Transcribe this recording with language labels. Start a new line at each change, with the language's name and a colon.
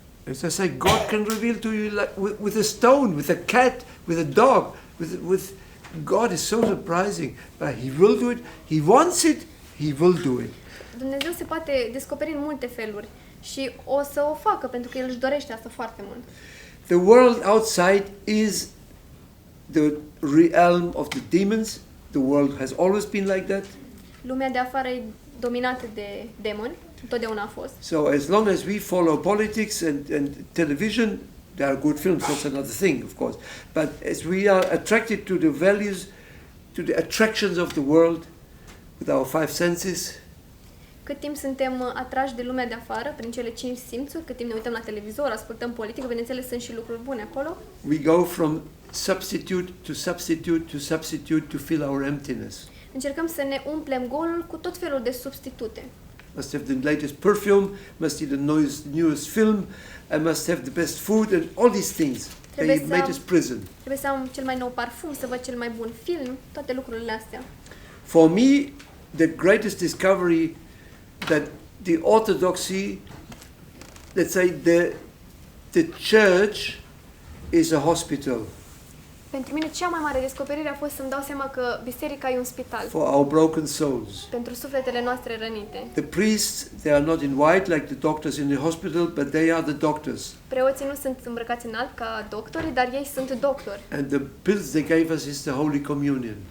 English: As I say, God can reveal to you like with a stone, with a cat, with a dog, with God is so surprising. But He will do it. He wants it. He will do it.
Romanian: Dumnezeu se poate descoperi în multe feluri și o să o facă pentru că El își dorește asta foarte mult.
English: The world outside is the realm of the demons. The world has always been like that.
Romanian: Lumea de afară e dominată de demoni, întotdeauna a fost.
English: So as long as we follow politics and television, there are good films, that's another thing, of course. But as we are attracted to the values, to the attractions of the world, with our five senses,
Romanian: Cât timp suntem atrași de lumea de afară, prin cele 5 simțuri, cât timp ne uităm la televizor, ascultăm politică, bineînțeles sunt și lucruri bune acolo,
English: we go from substitute to substitute to substitute to fill our emptiness.
Romanian: încercăm să ne umplem golul cu tot felul de substitute.
English: Must have the latest perfume, must see the newest film, I must have the best food, and all these things. They
Romanian: Trebuie să
English: made
Romanian: am-
English: us prison.
Romanian: Trebuie să am cel mai nou parfum, să văd cel mai bun film, toate lucrurile astea.
English: For me, the greatest discovery that the orthodoxy, let's say the church is a hospital
Romanian: Pentru mine cea mai mare descoperire a fost să-mi dau seama că biserica e un spital
English: for our broken souls.
Romanian: pentru sufletele noastre rănite.
English: The priests, they are not in white like the doctors in the hospital, but they are the doctors.
Romanian: Preoții nu sunt îmbrăcați în alb ca doctori, dar ei sunt doctori.
English: And the pills they gave us is the Holy Communion.